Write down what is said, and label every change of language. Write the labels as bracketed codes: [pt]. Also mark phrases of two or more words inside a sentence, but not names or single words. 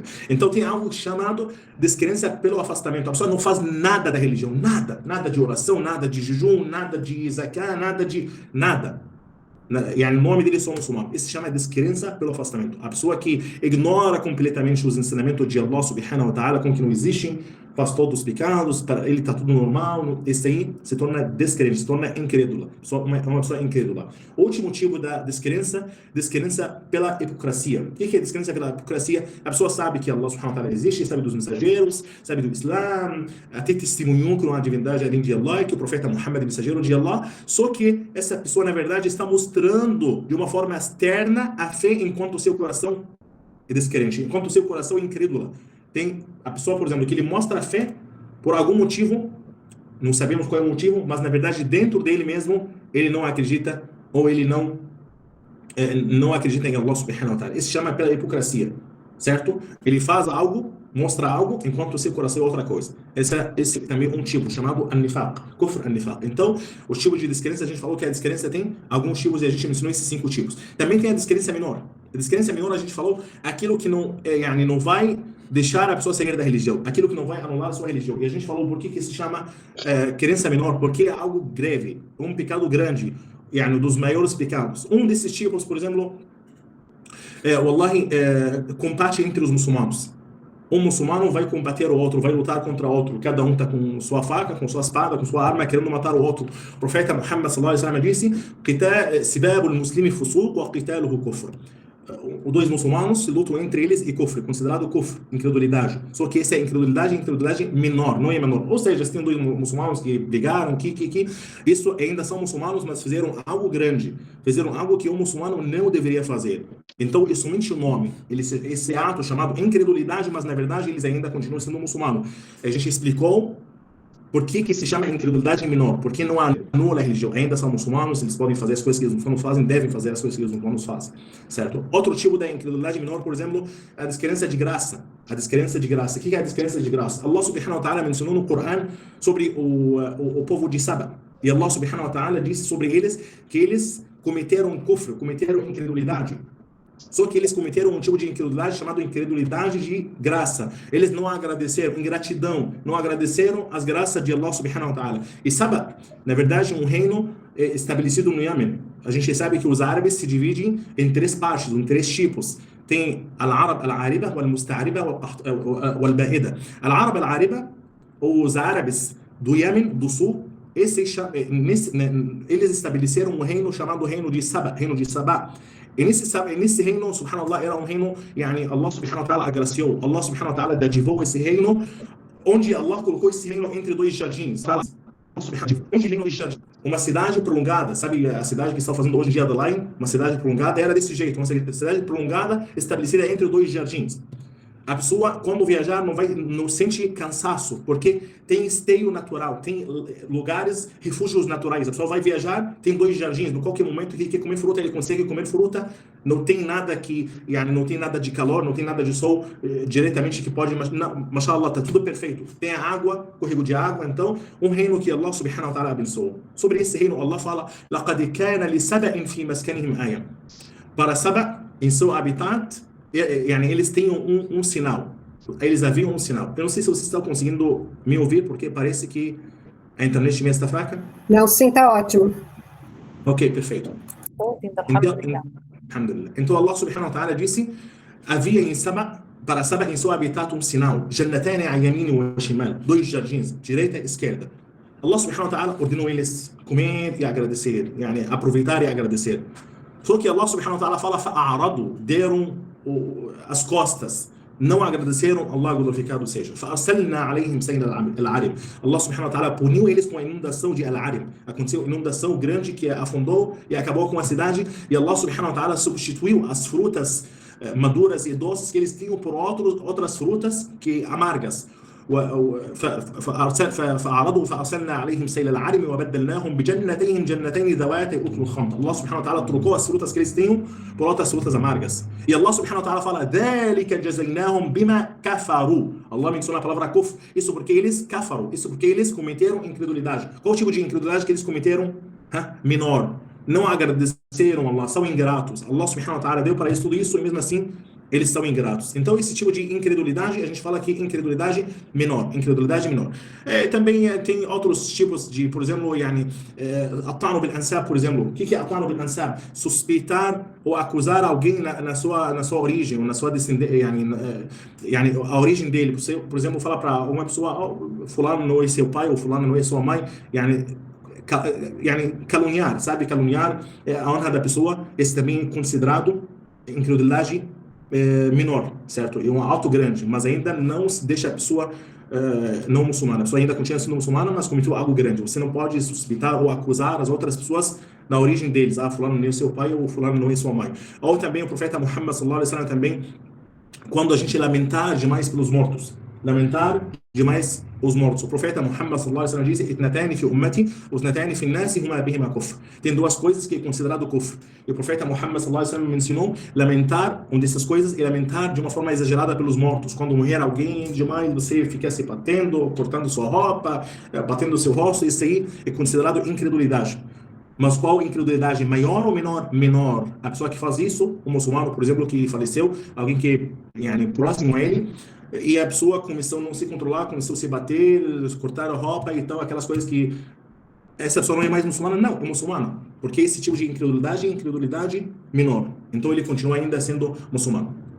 [pt] Então tem algo chamado descrença pelo afastamento. A pessoa não faz nada da religião, nada. Nada de oração, nada de jejum, nada de zakah, nada. O nome dele é só muçulmano. Isso se chama descrença pelo afastamento. A pessoa que ignora completamente os ensinamentos de Allah [ar] سبحانه وتعالى, [pt] como que não existem, faz todos os pecados, para ele está tudo normal, esse aí se torna descrente, se torna incrédula, uma pessoa incrédula. O último tipo da descrença pela hipocrisia. O que é descrença pela hipocrisia? A pessoa sabe que Allah [ar] سبحانه وتعالى [pt] existe, sabe dos mensageiros, sabe do Islã, até testemunhou que não há divindade além de Allah, que o profeta Muhammad é mensageiro de Allah, só que essa pessoa na verdade está mostrando de uma forma externa a fé enquanto o seu coração é descrente, enquanto o seu coração é incrédula. Tem a pessoa, por exemplo, que ele mostra a fé por algum motivo, não sabemos qual é o motivo, mas na verdade dentro dele mesmo ele não acredita ou ele não acredita em Allah [ar] سبحانه وتعالى. [pt] Isso se chama pela hipocrisia, certo? Ele faz algo, mostra algo, enquanto o seu coração é outra coisa. Esse também é um tipo chamado [ar] النفاق، كفر النفاق. [pt] Então, os tipos de descrença, a gente falou que a descrença tem alguns tipos e a gente mencionou esses 5 tipos. Também tem a descrença menor. A descrença menor, a gente falou aquilo que não vai deixar a pessoa sair da religião, aquilo que não vai anular a sua religião. E a gente falou por que se chama crença menor, porque é algo grave, um pecado grande, dos maiores pecados. Um desses tipos, por exemplo, wallahi, combate entre os muçulmanos. Um muçulmano vai combater o outro, vai lutar contra o outro. Cada um está com sua faca, com sua espada, com sua arma, querendo matar o outro. O profeta Muhammad [ar] صلى الله عليه وسلم [pt] disse: [ar] "سباب المسلم فسوق وقتاله كفر." [pt] Os dois muçulmanos se lutam entre eles e kufr, considerado kufr, incredulidade. Só que essa é incredulidade menor, não é menor. Ou seja, se tem dois muçulmanos que brigaram, isso ainda são muçulmanos, mas fizeram algo grande, fizeram algo que um muçulmano não deveria fazer. Então, é somente o nome, esse ato chamado incredulidade, mas na verdade eles ainda continuam sendo muçulmanos. A gente explicou por que se chama incredulidade menor? Porque não anula a religião. Ainda são muçulmanos, eles podem fazer as coisas que os muçulmanos fazem, devem fazer as coisas que os muçulmanos fazem, certo? Outro tipo da incredulidade menor, por exemplo, é a descrença de graça. A descrença de graça. O que é a descrença de graça? Allah [ar] سبحانه وتعالى [pt] mencionou no Coran sobre o povo de Saba. E Allah [ar] سبحانه وتعالى [pt] disse sobre eles que eles cometeram kufr, cometeram incredulidade. Só que eles cometeram um tipo de incredulidade chamado incredulidade de graça. Eles não agradeceram, ingratidão, não agradeceram as graças de Allah [ar] سبحانه وتعالى. [pt] E Saba, na verdade, um reino estabelecido no Iêmen. A gente sabe que os árabes se dividem em três partes, em três tipos. Tem [ar] العرب العاربة، والمستعربة، والبائدة. العرب العاربة, [pt] os árabes do Iêmen, do sul, eles estabeleceram um reino chamado reino de Saba, e nesse reino, subhanallah, era um reino, Allah [ar] سبحانه وتعالى [pt] agraciou, Allah [ar] سبحانه وتعالى [pt] dadivou esse reino, onde Allah colocou esse reino entre dois jardins. Uma cidade prolongada, sabe a cidade que estão fazendo hoje em dia da Line? Uma cidade prolongada era desse jeito, uma cidade prolongada estabelecida entre dois jardins. A pessoa, quando viajar, não sente cansaço, porque tem esteio natural, tem lugares, refúgios naturais. A pessoa vai viajar, tem dois jardins, no qualquer momento que quer comer fruta, ele consegue comer fruta, não tem nada não tem nada de calor, não tem nada de sol diretamente que pode, mashallah, está tudo perfeito. Tem a água, córrego de água, então, um reino que Allah [ar] سبحانه وتعالى [pt] abençoou. Sobre esse reino, Allah fala: [ar] لَقَدْ كَانَ لِسَبَإٍ فِي مَسْكَنِهِمْ آيَةٌ. [pt] Para Saba, em seu habitat, eles têm um sinal. Eles haviam um sinal. Eu não sei se vocês estão conseguindo me ouvir, porque parece que a internet minha está fraca. Não, sim, está ótimo. Ok, perfeito. Então Allah [ar] سبحانه وتعالى [pt] disse: havia em Saba, para Saba em seu habitat um sinal. [ar] جنتان عن يمين وشمال. [pt] Dois jardins, direita e esquerda. Allah [ar] سبحانه وتعالى [pt] ordenou eles comer e agradecer, aproveitar e agradecer. Só que Allah [ar] سبحانه وتعالى [pt] fala: fa'aradu, deram as costas, não agradeceram, Allah glorificado seja. [ar] فَأَرْسَلْنَا عَلَيْهِمْ سَيْلَ الْعَرِمِ. [pt] Allah [ar] سبحانه وتعالى [pt] puniu eles com a inundação de Al-Arim. Aconteceu uma inundação grande que afundou e acabou com a cidade, e Allah [ar] سبحانه وتعالى [pt] substituiu as frutas maduras e doces que eles tinham por outras frutas amargas. [ar] فأعرضوا فأرسلنا عليهم سيل العرم وبدلناهم بجنتين ذواتي أكل خمط. [pt] Allah [ar] سبحانه وتعالى [pt] trocou as frutas que eles tinham por outras frutas amargas. E Allah [ar] سبحانه وتعالى [pt] fala: [ar] ذلك جزيناهم بما كفروا. [pt] Allah menciona a palavra kufr. Isso porque eles kafaru. Isso porque eles cometeram incredulidade. Qual o tipo de incredulidade que eles cometeram? Menor. Não agradeceram a Allah, são ingratos. Allah [ar] سبحانه وتعالى [pt] deu para eles tudo isso e mesmo assim eles são ingratos. Então, esse tipo de incredulidade, a gente fala aqui incredulidade menor. Também tem outros tipos de, por exemplo, [ar] الطعن بالأنساب, [pt] por exemplo. O que é [ar] الطعن بالأنساب? [pt] Suspeitar ou acusar alguém na sua origem, ou na sua descendência, a origem dele. Por exemplo, falar para uma pessoa: fulano não é seu pai, ou fulano não é sua mãe, caluniar, sabe? Caluniar a honra da pessoa. Esse também é considerado incredulidade menor, certo? É um alto grande, mas ainda não se deixa a pessoa não muçulmana. A pessoa ainda continua sendo muçulmana, mas cometeu algo grande. Você não pode suspeitar ou acusar as outras pessoas na origem deles. Fulano não é seu pai, ou fulano não é sua mãe. Ou também o profeta Muhammad [ar] صلى الله عليه وسلم [pt] também, quando a gente lamentar demais pelos mortos. Lamentar demais os mortos. O profeta Muhammad [ar] صلى الله عليه وسلم [pt] disse: [ar] "اثنتان في أمتي، اثنتان في الناس هما بهما كفر." [pt] Tem duas coisas que é considerado kufr. E o profeta Muhammad [ar] صلى الله عليه وسلم [pt] mencionou lamentar, uma dessas coisas é lamentar de uma forma exagerada pelos mortos. Quando morrer alguém demais, você fica se batendo, cortando sua roupa, batendo seu rosto, isso aí é considerado incredulidade. Mas qual incredulidade? Maior ou menor? Menor. A pessoa que faz isso, um muçulmano, por exemplo, que faleceu, alguém que próximo a ele, e a pessoa começou a não se controlar, começou a se bater, cortar a roupa e tal, aquelas coisas que essa pessoa não é mais muçulmana, não, é muçulmana, porque esse tipo de incredulidade é incredulidade menor, então ele continua ainda sendo muçulmano.